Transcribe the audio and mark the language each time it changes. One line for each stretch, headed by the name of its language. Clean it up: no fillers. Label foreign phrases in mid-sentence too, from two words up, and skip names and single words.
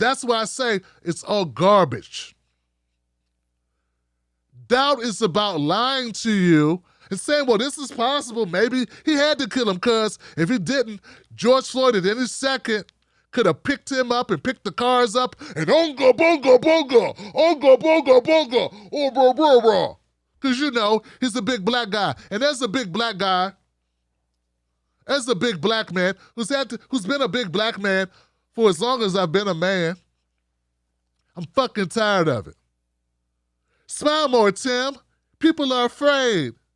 English: That's why I say it's all garbage. Doubt is about lying to you and saying, well, this is possible. Maybe he had to kill him, because if he didn't, George Floyd at any second could have picked him up and picked the cars up and onga, bonga, bonga, onga, bonga, bonga, oh, blah, blah, blah. Because, you know, he's a big black guy. And as a big black guy, as a big black man who's been a big black man for as long as I've been a man, I'm fucking tired of it. Smile more, Tim. People are afraid.